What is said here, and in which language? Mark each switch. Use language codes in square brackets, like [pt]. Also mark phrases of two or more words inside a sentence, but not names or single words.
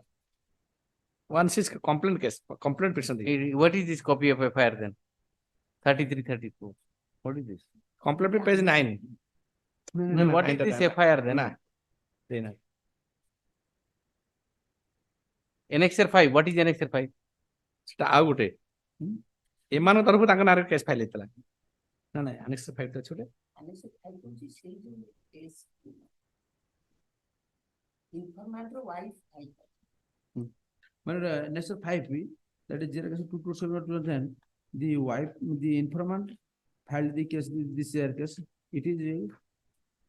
[en] Once is complaint case, complaint petition. What is this copy of FIR then? 33, 34. What is this? Complaint page 9. What is this FIR then? Annexure 5. What is Annexure 5? [or] ଆଉ ଗୋଟେ ଏମାନଙ୍କ ତରଫରୁ ତାଙ୍କ ନାଁରେ [en] case file [or] ହେଇଥିଲା ନା ନାଇଁ ଆନେକ୍ସର 5 ତ ଛୋଟେ [en] Annexure 5, that is 227/2010, the wife, the informant filed the case, this case.